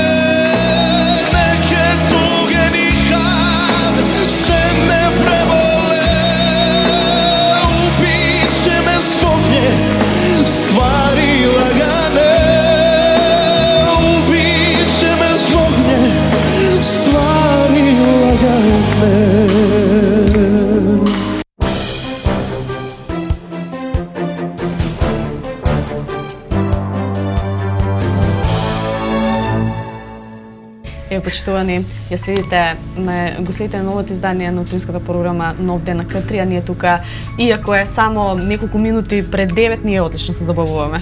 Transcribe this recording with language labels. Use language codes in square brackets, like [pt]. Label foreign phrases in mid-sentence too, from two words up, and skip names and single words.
[hr] Neke tuge nikad se ne prebole. Ubit će me zbog nje stvari lagane. Ubit će me zbog nje stvari lagane. [mk] Ево, почитувани, ја следите го следите на новото издание на утримската програма Нов ден на К3, а ние тука, иако е само неколку минути пред 9, ние одлично се забавуваме.